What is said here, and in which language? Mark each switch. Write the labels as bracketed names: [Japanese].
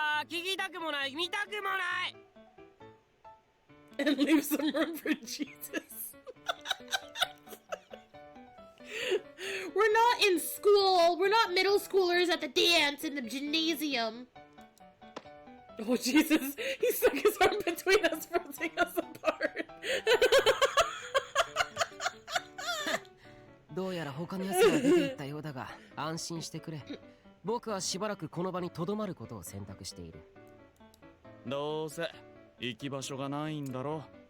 [Japanese] 聞きたくもない見たくもない [English] And leave some room for Jesus. We're not in school. We're not middle schoolers at the dance in the gymnasium. Oh, Jesus. He stuck his arm between us, pulling us apart. [Japanese] どうやら他の奴が出ていったようだが安心してくれ。僕はしばらくこの場に留まることを選択している。どうせ行き場所がないんだろ。